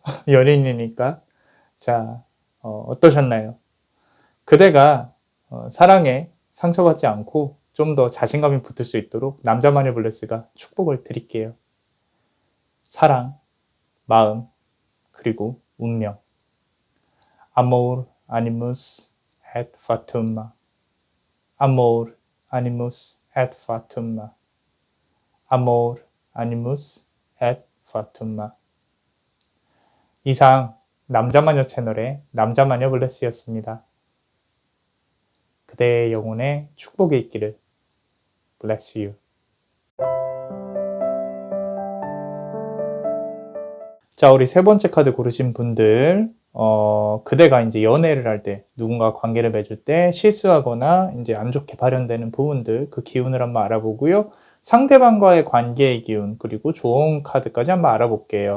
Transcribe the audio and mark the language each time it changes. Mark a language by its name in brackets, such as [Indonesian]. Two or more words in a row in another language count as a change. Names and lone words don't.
[Korean] 연인이니까. 자, 어떠셨나요? 그대가 사랑에 상처받지 않고 좀 더 자신감이 붙을 수 있도록 남자만의 블레스가 축복을 드릴게요. 사랑, 마음, 그리고 운명. [Latin] Amor animus et fatum. Amor animus et fatum. Amor animus et fatum. [Korean] 이상 남자마녀 채널의 남자마녀 블레스였습니다. 그대의 영혼에 축복이 있기를. [English] Bless you. [Korean] 자, 우리 세 번째 카드 고르신 분들, 그대가 이제 연애를 할 때, 누군가 관계를 맺을 때 실수하거나 이제 안 좋게 발현되는 부분들, 그 기운을 한번 알아보고요. 상대방과의 관계의 기운, 그리고 좋은 카드까지 한번 알아볼게요.